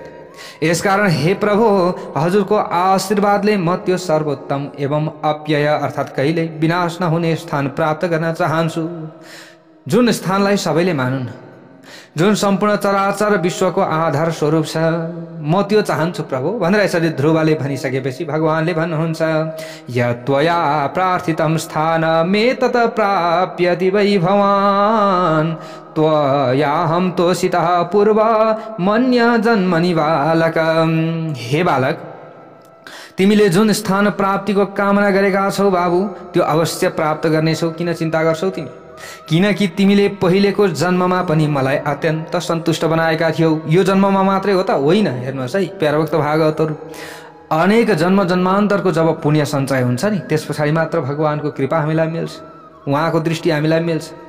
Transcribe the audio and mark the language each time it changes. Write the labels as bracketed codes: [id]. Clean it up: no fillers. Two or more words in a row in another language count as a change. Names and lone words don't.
[ne] यसकारण हे प्रभु, हजुरको आशीर्वादले म त्यो सर्वोत्तम एवं अप्यय अर्थात् कहिले विनाश नहुने स्थान प्राप्त गर्न चाहन्छु, जुन स्थानलाई सबैले मानुन्, जुन सम्पूर्ण चराचर विश्वको आधार स्वरूप छ, म त्यो चाहन्छु प्रभु भनेर यसरी ध्रुवले भनिसकेपछि भगवानले भन्नुहुन्छ, [sa] यत्त्वया प्रार्थितं स्थानमे तत प्राप्यति वै भवान् त्वयाहं तोषितः पूर्व मन्य जन्मनि बालक। [ne] हे बालक, तिमीले जुन स्थान प्राप्तिको कामना गरेका छौ बाबु, त्यो अवश्य प्राप्त गर्नेछौ। किन चिन्ता गर्छौ तिमी? किनकि तिमीले पहिलेको जन्ममा पनि मलाई अत्यन्त सन्तुष्ट बनाएका थियौ। यो जन्ममा मात्रै हो त होइन। हेर्नुहोस् है प्यारभक्त भागवतहरू, अनेक जन्म जन्मान्तरको जब पुण्य सञ्चय हुन्छ नि, त्यस पछाडि मात्र भगवानको कृपा हामीलाई मिल्छ, उहाँको दृष्टि हामीलाई मिल्छ।